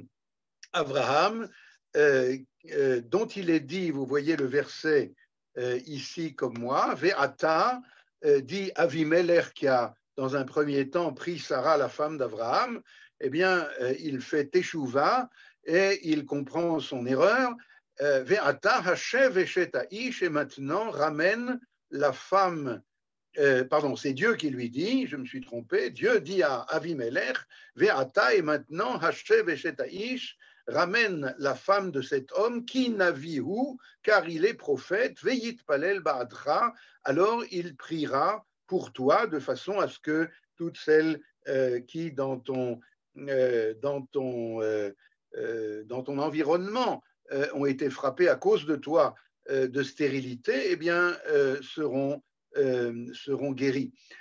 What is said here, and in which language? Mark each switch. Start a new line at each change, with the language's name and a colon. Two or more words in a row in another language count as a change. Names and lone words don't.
French: Abraham, dont il est dit, vous voyez le verset ici comme moi, Ve'ata, dit Avimelech, qui a dans un premier temps pris Sarah, la femme d'Abraham, eh bien, il fait Teshuvah et il comprend son erreur.
Hebrew: ועתה השב אשת האיש,
French: et maintenant ramène la femme. Pardon, c'est Dieu qui lui dit, je me suis trompé, Dieu dit à Avimelech, Ve'ata, et
Hebrew: maintenant השב אשת האיש,
French: ramène la femme de cet homme,
Hebrew: כי נביא הוא,
French: car il est prophète,
Hebrew: ויתפלל בעדך,
French: alors il priera pour toi, de façon à ce que toutes celles qui dans ton environnement ont été frappées à cause de toi de stérilité, eh bien seront guéries.